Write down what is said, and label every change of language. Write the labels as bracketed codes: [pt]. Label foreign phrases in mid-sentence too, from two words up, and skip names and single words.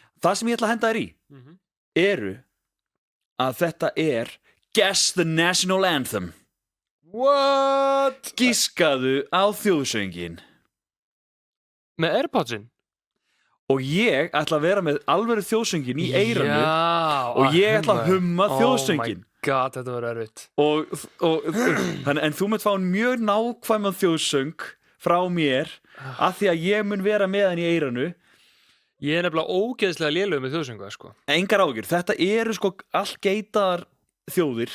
[is] Það sem ég ætla að henda þér í eru að þetta er [en] Guess the National Anthem. What? [is] Giskaðu á þjóðsöngin. Með AirPodsinn? Og ég ætla að vera með alvöru þjóðsöngin í eyranu og ég ætla að humma þjóðsöngin. [en] Oh my god, [is] þetta var erfitt. En þú munt fá mjög nákvæman þjóðsöng frá mér af því að ég mun vera með hann í eyranu. Ég er nefnilega ógeðslega lélegur með þjóðsöngu, sko. Engar áhyggjur, þetta eru sko allt geitaðar þjóðir.